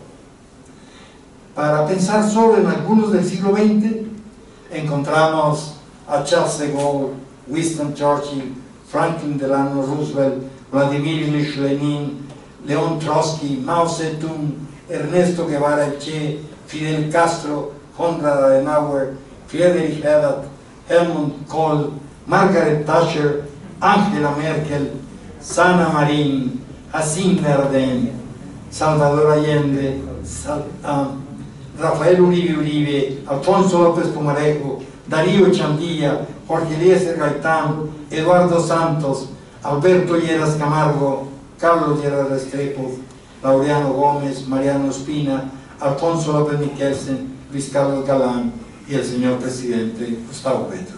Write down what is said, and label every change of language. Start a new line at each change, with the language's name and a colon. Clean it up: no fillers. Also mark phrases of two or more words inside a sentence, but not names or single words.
Spanish: Para pensar solo en algunos del siglo XX, encontramos a Charles de Gaulle, Winston Churchill, Franklin Delano Roosevelt, Vladimir Ilich Lenin, León Trotsky, Mao Zedong, Ernesto Guevara Che, Fidel Castro, Konrad Adenauer, Friedrich Ebert, Helmut Kohl, Margaret Thatcher, Angela Merkel, Sanna Marin, Jacinta Ardern, Salvador Allende, Rafael Uribe Uribe, Alfonso López Pumarejo, Darío Chandía, Jorge Eliezer Gaitán, Eduardo Santos, Alberto Lleras Camargo, Carlos Lleras Restrepo, Laureano Gómez, Mariano Espina, Alfonso López Michelsen, Luis Carlos Galán y el señor presidente Gustavo Petro.